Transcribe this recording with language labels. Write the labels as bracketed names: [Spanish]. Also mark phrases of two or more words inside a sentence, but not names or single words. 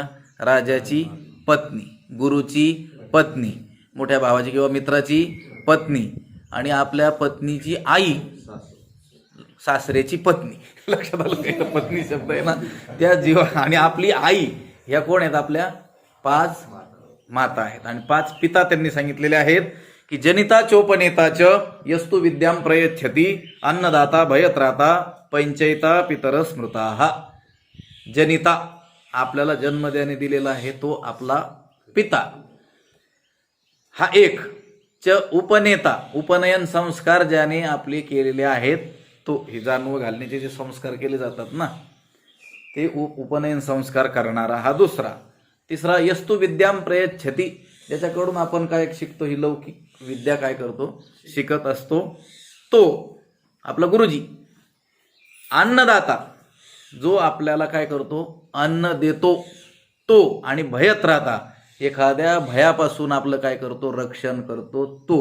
[Marathi] राजाची पत्नी, गुरुची पत्नी, मोठ्या भावाची किंवा मित्राची पत्नी, आणि आपल्या पत्नीची आई, सासरेची पत्नी. लक्षात आलं का? पत्नी शब्द आहे ना त्या जीवा. आणि आपली आई ह्या कोण आहेत? आपल्या 5 माता आहेत. आणि 5 पिता त्यांनी सांगितलेले आहेत की [Sanskrit] जनिता चोपनेताच यस्तु विद्याम प्रयच्छति, अन्नदाता भयत्राता, पंचयिता पितर स्मृता. [Marathi] जनिता, आपल्याला जन्म देणे दिलेला आहे तो आपला पिता हा एक. [Sanskrit] च उपनेता, [Marathi] उपनयन संस्कार ज्याने आपले केलेले आहेत तो, हे जानवं घालण्याचे जे संस्कार केले जातात ना ते उपनयन संस्कार करणारा हा दुसरा. [Sanskrit] तिसरा यस्तु विद्याम प्रयच्छती, [Marathi] ज्याच्याकडून आपण काय शिकतो, ही लौकिक विद्या काय करतो, शिकत असतो, तो आपला गुरुजी. अन्नदाता, जो आपल्याला काय करतो, अन्न देतो तो. आणि भयत्राता, एखाद्या भयापासून आपलं काय करतो, रक्षण करतो तो.